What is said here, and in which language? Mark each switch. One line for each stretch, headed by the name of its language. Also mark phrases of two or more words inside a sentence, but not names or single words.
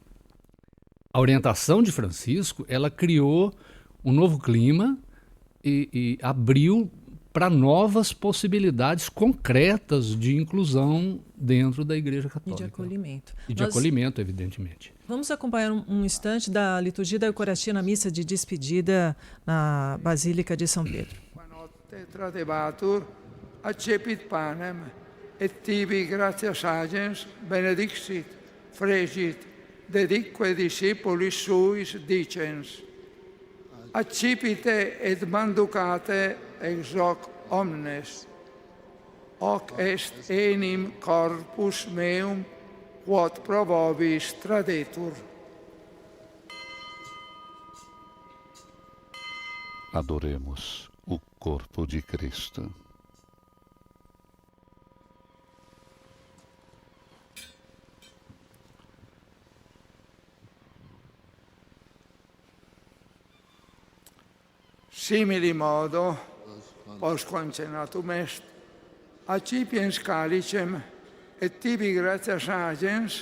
Portuguese: A orientação de Francisco, ela criou um novo clima e abriu para novas possibilidades concretas de inclusão dentro da Igreja Católica. E de acolhimento. E de acolhimento, evidentemente. Vamos acompanhar um instante da liturgia da Eucaristia na missa de despedida na Basílica de São Pedro.
Latin: Tradebatur, accepit panem, et tibi gratias agens benedixit, fregit, dedique discipulis suis dicens. Accipite et manducate ex hoc omnes, hoc est enim corpus meum, quod pro vobis tradetur.
Portuguese: Adoremos o corpo de Cristo.
Latin: Simili modo, postquam cenatum est, accipiens calicem, et tibi gratias agens,